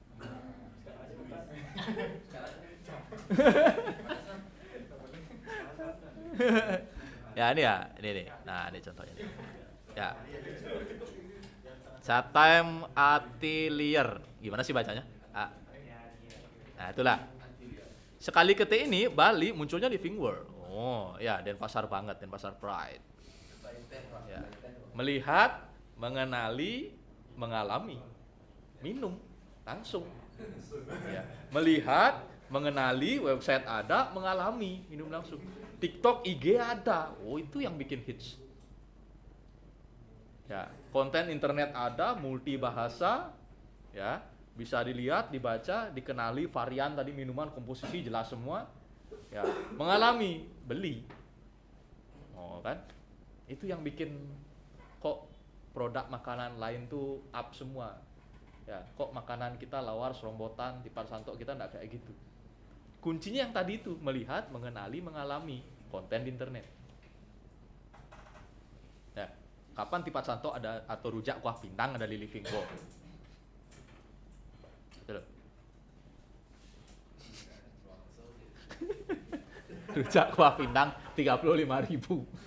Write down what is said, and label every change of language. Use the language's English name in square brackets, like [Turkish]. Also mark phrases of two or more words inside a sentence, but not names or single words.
[Indonesian] Ya ini ya, ini nih. Nah, ini contohnya nih. Ya. Chatime Atelier. Gimana sih bacanya? Nah, itulah. Sekali ketik ini Bali munculnya Living World. Oh, ya, Denpasar banget, Denpasar Pride. Ya. Melihat, mengenali, mengalami, minum langsung. Ya. Melihat, mengenali, website ada, mengalami, minum langsung. TikTok, IG ada. Oh, itu yang bikin hits. Ya, konten internet ada, multi bahasa, ya, bisa dilihat, dibaca, dikenali varian tadi minuman, komposisi jelas semua. Ya, mengalami, beli. Oh, kan? Itu yang bikin kok produk makanan lain tuh up semua. Ya, kok makanan kita lawar, serombotan, tipar santok kita enggak kayak gitu. Kuncinya yang tadi itu, melihat, mengenali, mengalami konten di internet. Ya, kapan tipat santok ada atau rujak kuah pindang ada di Living World? Betul. Rujak kuah pindang 35.000.